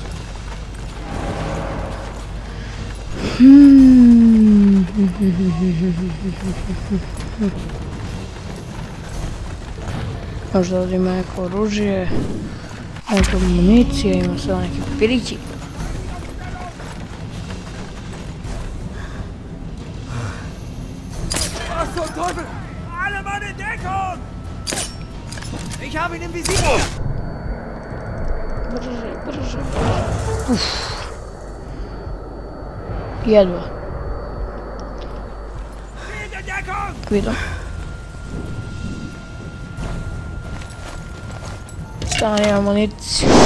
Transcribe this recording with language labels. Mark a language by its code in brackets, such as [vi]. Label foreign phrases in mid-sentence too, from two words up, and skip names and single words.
[bs] Možda ovdje ima neko oružje, neka municija, ima samo neki papirići. [de] Alle Mann in Deckung! Ich habe ihn im Visier! [bs] Brže, brže. Uff. Jedva. Vidim. Stani amuniciju.